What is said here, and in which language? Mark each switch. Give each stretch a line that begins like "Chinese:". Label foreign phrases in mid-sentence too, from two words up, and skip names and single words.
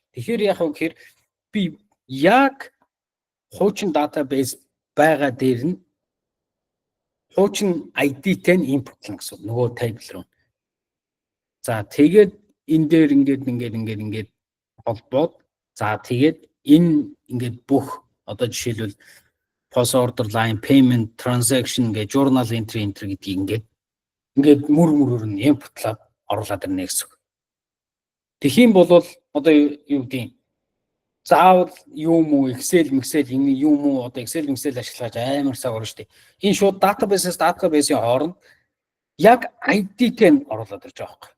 Mongolian: Тэгэхээр яг нь гэхээр би яг хуучин database байгаа дээр нь хуучин ID-тэй нь импортлно гэсэн нөгөө table руу. За тэгээд энэ дээр ингээд холбоод за тэгээд энэ ингээд бүх одоо жишээлбэл
English: post order line payment transaction
Mongolian: гэж
English: journal entry
Mongolian: гэдгийг ингээд мөр нь импортлаад оруулаад ирнэ гэсэн. Тэгхийн бол одоо юу гэдэг заавал юм уу Excel энэ юм уу одоо Excel ашиглаж амар цаг орно шүү дээ. Энэ шууд database-ийн хооронд яг ID-тэй нь оруулаад ирж байгаа юм.